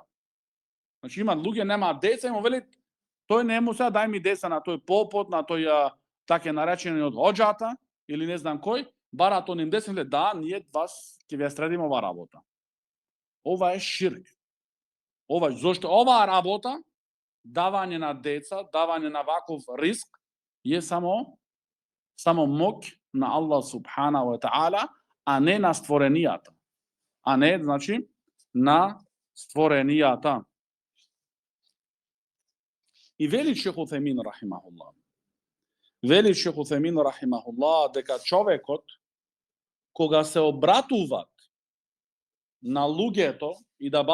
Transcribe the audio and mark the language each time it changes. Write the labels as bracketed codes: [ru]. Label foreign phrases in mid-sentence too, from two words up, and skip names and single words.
[mk] Значи има луѓе немаат деца и му велит тој нему сега дај ми деца на тој попот, на тој така наречениот хоџата или не знам кој, бараат оним деца, да, ние вас ќе ве средиме ова работа. Ова е ширк. Ова зошто оваа работа, давање на деца, давање на ваков риск е само моќ на Аллах [ar] سبحانه وتعالى, [mk] а не на створенијата. А не, значи, на створенијата. И вели Шейх Утхајмин рахимахуллах. Вели Шейх Утхајмин рахимахуллах дека човекот кога се обратуваат на луѓето и да